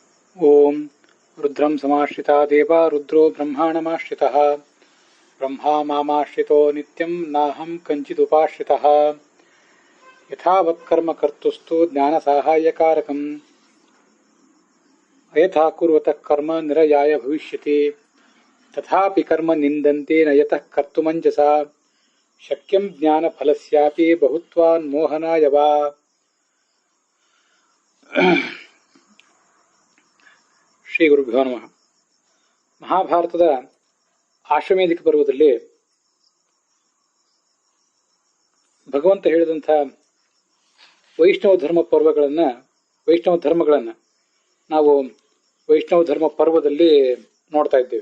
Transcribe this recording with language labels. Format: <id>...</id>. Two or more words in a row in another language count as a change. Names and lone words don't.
<sa>ओम रुद्रं समाश्रिता देवा रुद्रो ब्रह्माणमाश्रितः ब्रह्मा मामाश्रितो नित्यं नाहं कञ्चिदुपाश्रितः यथावत्कर्म कर्तुस्तु ज्ञानसाहाय्यकारकम् अयथा कुर्वतः कर्म निरयाय भविष्यति तथापि कर्म निन्दन्ते न यतः कर्तुमञ्जसा शक्यं ज्ञानफलस्यापि बहुत्वान्मोहनाय वा। ಶ್ರೀ ಗುರುಭ್ಯೋ ನಮಃ.</sa> <kn>ಮಹಾಭಾರತದ ಆಶ್ವಮೇಧಿಕ ಪರ್ವದಲ್ಲಿ ಭಗವಂತ ಹೇಳಿದಂಥ ವೈಷ್ಣವ ಧರ್ಮಗಳನ್ನು ನಾವು ವೈಷ್ಣವ ಧರ್ಮ ಪರ್ವದಲ್ಲಿ ನೋಡ್ತಾ ಇದ್ದೇವೆ.</kn>